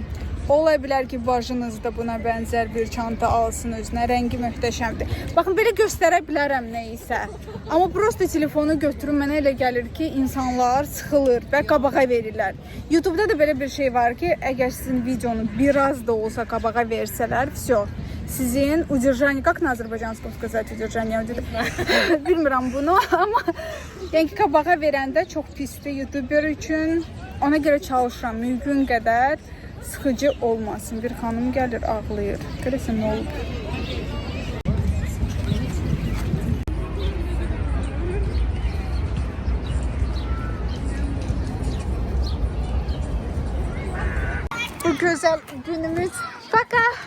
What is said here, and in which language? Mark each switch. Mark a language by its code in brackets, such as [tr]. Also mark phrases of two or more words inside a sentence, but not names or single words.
[az] Ola bilər ki, bacınız da buna bənzər bir çanta alsın özünə. Rəngi möhtəşəmdir. Baxın, belə göstərə bilərəm nə isə. Amma prosta telefonu götürüm, mənə elə gəlir ki, insanlar sıxılır və qabağa verirlər. YouTube'da da belə bir şey var ki, əgər sizin videonu biraz da olsa qabağa versələr, всё. [ru] Sizin удержание, как на азербайджанском сказать удержание? [az] Bilmirəm bunu, amma yəni ki, qabağa verəndə çox pisdir YouTuber üçün. Ona görə çalışıram, mümkün qədər sıxıcı olmasın. Bir xanım gəlir, ağlayır. Görəsən nə olub? Bu gözəl günümüz. Baka.